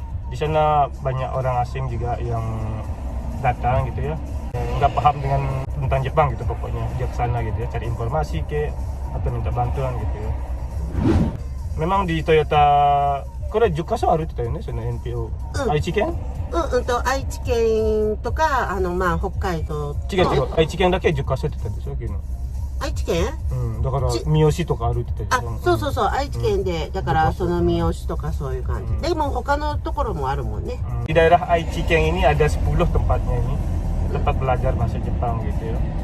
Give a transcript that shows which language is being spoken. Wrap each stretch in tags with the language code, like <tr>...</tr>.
<id>Di sana banyak orang asing juga yang datang gitu ya, nggak paham tentang Jepang gitu, pokoknya dia ke sana gitu ya, cari informasi atau minta bantuan gitu ya. Memang di Toyota</id> <ja>これ10カ所あるって言ったよね、その NPO。愛知県？愛知県とか北海道。違う、愛知県だけ10カ所って言ったんでしょ、昨日。愛知県？だから三好とかあるって言ったでしょ。そう、愛知県で、だからその三好とかそういう感じ。でも他のところもあるもんね。</ja> <id>Di daerah Aichi Ken ini ada 10 tempatnya ini, tempat belajar bahasa Jepang gitu ya.</id>